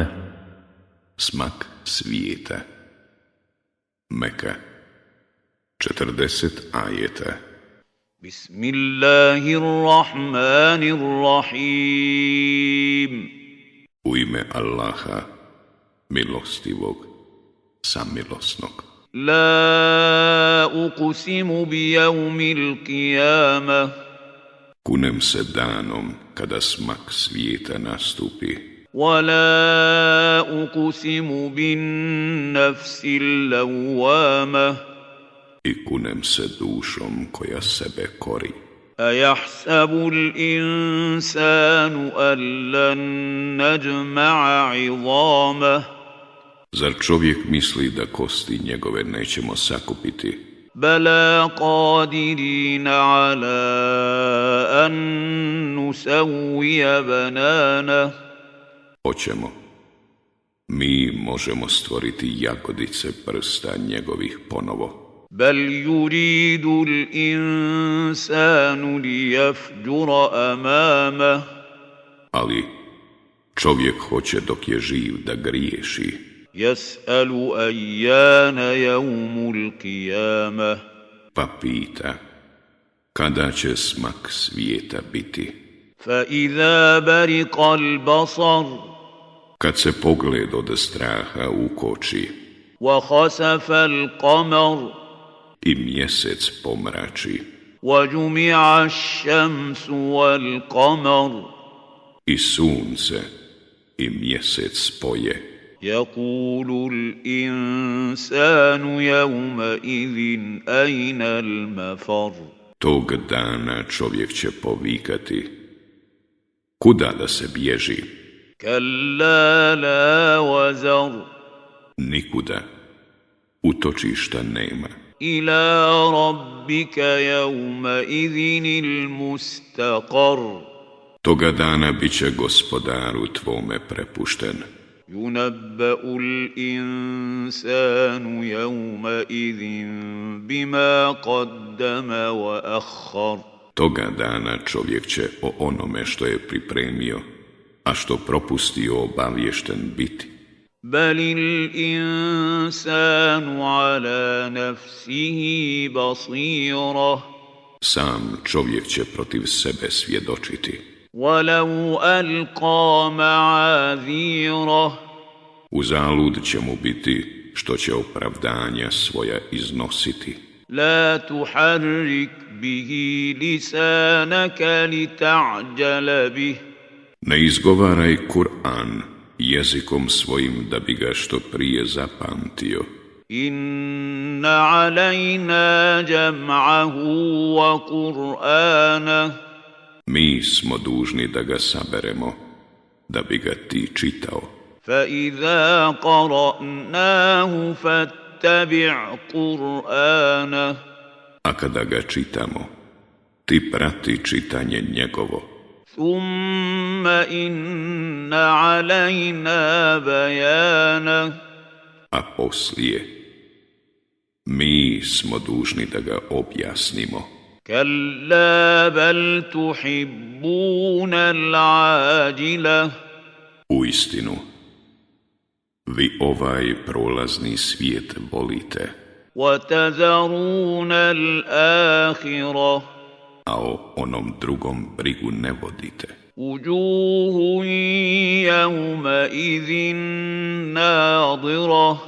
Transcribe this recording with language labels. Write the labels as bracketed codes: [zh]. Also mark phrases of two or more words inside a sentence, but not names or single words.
[bs] Smak svijeta. Meka. 40 ajeta. [ar] بسم الله الرحمن الرحيم. [bs] U ime Allaha, milostivog, samilosnog. [ar] لا أقسم بيوم القيامة. [bs] Kunem se danom kada smak svijeta nastupi. [ar] ولا أقسم بالنفس اللوامة. [bs] I kunem se dušom koja sebe kori. [ar] أيحسب الإنسان أن لن نجمع عظامه [bs] Zar čovjek misli da kosti njegove nećemo sakupiti? [ar] بلى قادرين على أن نسوي بنانه [bs] Hoćemo. Mi možemo stvoriti jagodice prsta njegovih ponovo. [ar] بل يريد الإنسان ليفجر أمامه [bs] Ali čovjek hoće dok je živ da griješi. [ar] يسأل أيان يوم القيامة [bs] Pa pita, kada će smak svijeta biti? [ar] فإذا برق البصر [bs] Kad se pogled od straha ukoči [ar] وخسف القمر [bs] i mjesec pomrači [ar] وجمع الشمس والقمر [bs] i sunce i mjesec spoje, [ar] يقول الإنسان يومئذ أين المفر [bs] tog dana čovjek će povikati, kuda da se bježi? [ar] كلا لا وزر [bs] Nikuda, utočišta nema. [ar] إلى ربك يومئذ المستقر [bs] Toga dana bit će gospodaru tvome prepušten. [ar] ينبأ الإنسان يومئذ بما قدم وأخر [bs] Toga dana čovjek će o onome što je pripremio, a što propustio obaviješten biti. [ar] بل الإنسان على نفسه بصيرة [bs] Sam čovjek će protiv sebe svjedočiti. [ar] ولو ألقى معاذيره [bs] Uzalud će mu biti što će opravdanja svoja iznositi. [ar] لا تحرك به لسانك لتعجل به [bs] Ne izgovaraj Kur'an jezikom svojim da bi ga što prije zapamtio. [ar] إن علينا جمعه وقرآنه [bs] Mi smo dužni da ga saberemo, da bi ga ti čitao. [ar] فإذا قرأناه فاتبع قرآنه [bs] A kada ga čitamo, ti prati čitanje njegovo. [ar] ثم إن علينا بيانه [bs] A poslije, mi smo dužni da ga objasnimo. [ar] كلا بل تحبون العاجلة [bs] Uistinu, vi ovaj prolazni svijet volite, [ar] وتذرون الآخرة [bs] a o onom drugom brigu ne vodite. [ar] وجوه يومئذ ناظرة